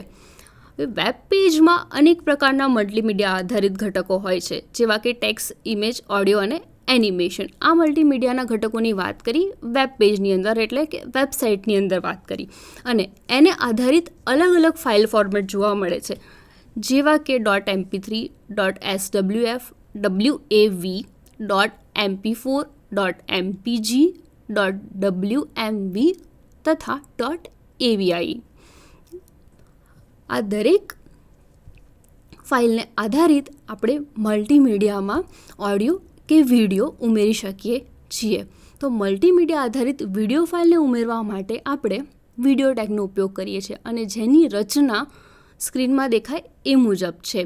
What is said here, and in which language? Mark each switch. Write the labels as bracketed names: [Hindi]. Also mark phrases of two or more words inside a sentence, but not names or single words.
[English] web pageમાં [Gujarati] અનેક પ્રકારના મલ્ટીમીડિયા આધારિત ઘટકો હોય છે, જેવા કે [English] text, image, audio [Gujarati] અને એનિમેશન. આ મલ્ટીમીડિયાના ઘટકોની વાત કરી [English] web pageની [Gujarati] અંદર, એટલે કે વેબસાઇટની અંદર વાત કરી. અને એને આધારિત અલગ અલગ [English] file format [Gujarati] જોવા મળે છે, જેવા કે .mp3, .swf, .wav, .mp4, .mpg, .wmv તથા .avi. આ દરેક ફાઇલને આધારિત આપણે મલ્ટીમીડિયામાં ઓડિયો કે વિડીયો ઉમેરી શકીએ છીએ. તો મલ્ટીમીડિયા આધારિત [English] video fileને [Gujarati] ઉમેરવા માટે આપણે [English] video tagનો [Gujarati] ઉપયોગ કરીએ છીએ, અને જેની રચના સ્ક્રીનમાં દેખાય એ મુજબ છે.